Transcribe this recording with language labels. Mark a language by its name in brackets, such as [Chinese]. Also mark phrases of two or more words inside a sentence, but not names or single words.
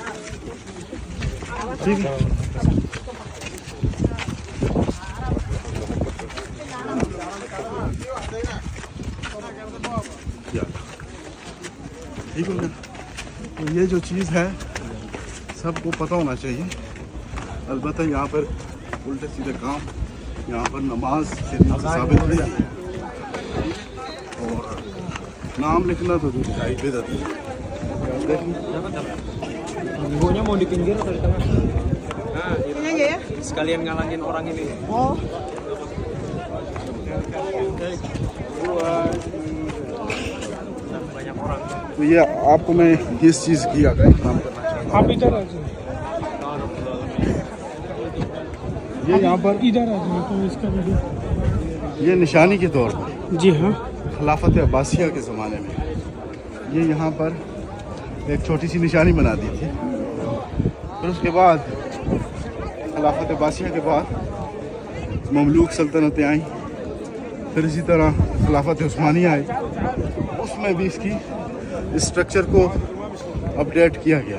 [Urdu] ٹھیک ہے، ٹھیک ہے، تو یہ جو چیز ہے سب کو پتہ ہونا چاہیے۔ البتہ یہاں پر الٹے سیدھے کام، یہاں پر نماز شریعت سے ثابت نہیں ہے اور نام لکھنا تو دوسری بدعت ہے۔ [Indonesian] Ibunya mau di pinggir atau di tengah? Nah, ini aja ya. Sekalian ngalangin orang ini. Oh. Banyak orang. [Urdu] تو یہ آپ کو میں اس چیز کی کام کرنا چاہتا ہوں۔ آپ ادھر آ جائیں، یہ یہاں پر ادھر آ جائیں تو اس کا ویڈیو۔ یہ نشانی کے طور پر جی ہاں۔ خلافت عباسیہ کے زمانے میں یہ یہاں پر ایک چھوٹی سی نشانی بنا دی تھی، پھر اس کے بعد خلافت عباسیہ کے بعد مملوک سلطنتیں آئیں، پھر اسی طرح خلافت عثمانیہ آئی، اس میں بھی اس کی اسٹرکچر کو اپڈیٹ کیا گیا۔